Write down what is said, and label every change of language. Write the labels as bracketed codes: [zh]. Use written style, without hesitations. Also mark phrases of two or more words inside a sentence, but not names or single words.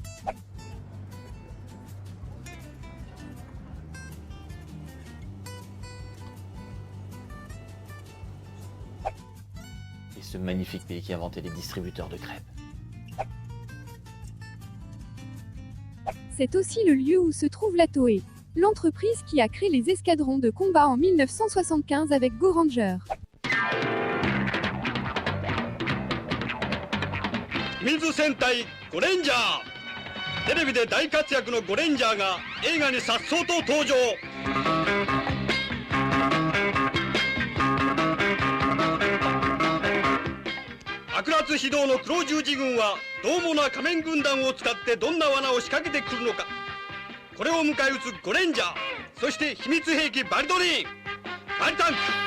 [fr] Et ce magnifique pays qui a inventé les distributeurs de crêpes. C'est aussi le lieu où se trouve la Toei, l'entreprise qui a créé les escadrons de combat en 1975 avec Go Ranger. [ja] 水戦隊ゴレンジャーテレビで大活躍のゴレンジャーが映画に颯爽と登場悪辣非道の黒十字軍は獰猛な仮面軍団を使ってどんな罠を仕掛けてくるのかこれを迎え撃つゴレンジャーそして秘密兵器バリドリーンバリタンク